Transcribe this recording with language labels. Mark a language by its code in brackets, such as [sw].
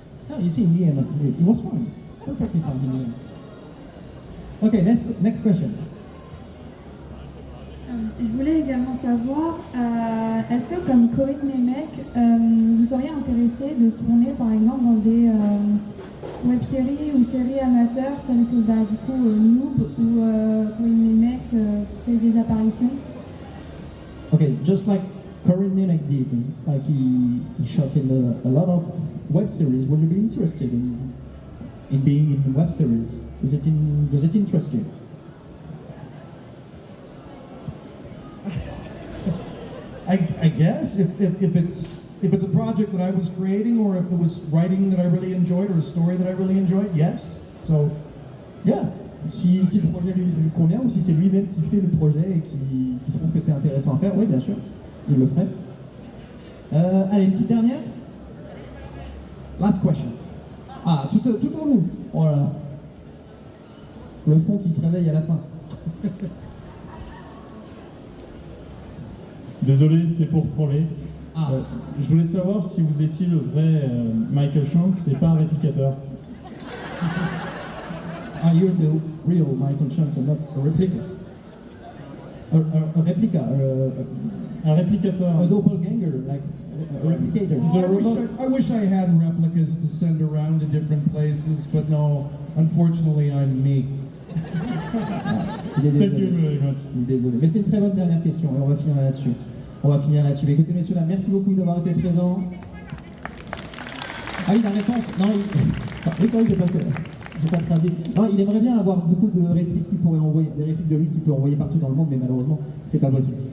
[en] No, you see, in the end, it was fine. Perfectly fine in the end. Okay, next question. [fr] Je voulais également savoir, est-ce que comme Corinne Nemec, vous seriez intéressé de tourner par exemple dans des web-séries ou séries amateurs telles que du coup Noob ou Corinne Nemec fait des apparitions? [en] Okay, just like Corinne Nemec did, like he shot in a lot of web series. Would you be interested in being in web series? Does it interest you? I guess if it's a project that I was creating, or if it was writing that I really enjoyed, or a story that I really enjoyed, yes. So, yeah. [fr] Si le projet lui convient, ou si c'est lui-même qui fait le projet et qui trouve que c'est intéressant à faire, oui, bien sûr, il le ferait. Allez, une petite dernière. [en] Last question. [fr] Ah, tout au bout. Oh là là. Le fond qui se réveille à la fin. Désolé, c'est pour troller. Ah. Je voulais savoir si vous étiez le vrai Michael Shanks et pas un réplicateur. [en] Are you the real Michael Shanks and not a replica? A replica, [fr] Un réplicateur. [en] a doppelganger, like a replicator. I wish I had replicas to send around to different places, but no, unfortunately I'm me. [fr] Il est [en] Thank [fr] désolé. [en] you very much. [fr] Il est désolé. Mais c'est une très bonne dernière question et on va finir là-dessus. Mais écoutez, messieurs, là, merci beaucoup d'avoir été présents. Ah oui, la réponse. Non, oui, c'est vrai que j'ai pas traduit. Non, il aimerait bien avoir beaucoup de répliques qu'il pourrait envoyer, des répliques de lui qu'il peut envoyer partout dans le monde, mais malheureusement, c'est pas possible.